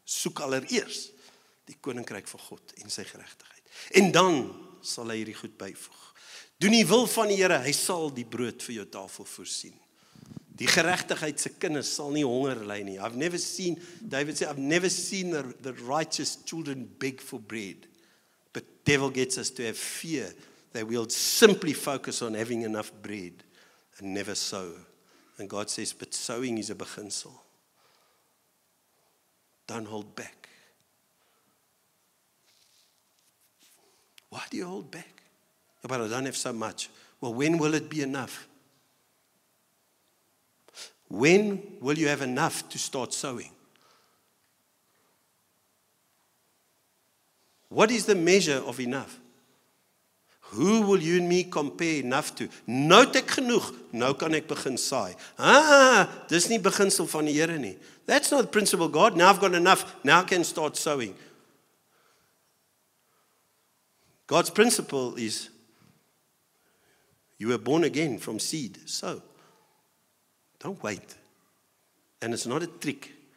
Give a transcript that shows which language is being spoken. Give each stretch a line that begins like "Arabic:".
Afrikaans: Soek allereers die koninkryk van God en sy geregtigheid. En dan sal hy hierdie goed byvoeg. Doen die wil van die Here, hy sal die brood vir jou tafel voorsien. Die geregtigheid se kinders sal nie honger ly nie. David sê,
English: I've never seen the righteous children beg for bread. But devil gets us to have fear that we'll simply focus on having enough bread and never sow. And God says, but sowing is a beginsel. Don't hold back. Why do you hold back? Yeah, but I don't have so much. Well, when will it be enough? When will you have enough to start sowing? What is the measure of enough? Who will you and me compare enough to?
Afrikaans: Nou het ek genoeg, nou kan ek begin saai. Dis nie beginsel van die Here nie.
English: That's not the principle of God. Now I've got enough, now I can start sowing. God's principle is, you were born again from seed, sow. Don't wait. And it's not a trick.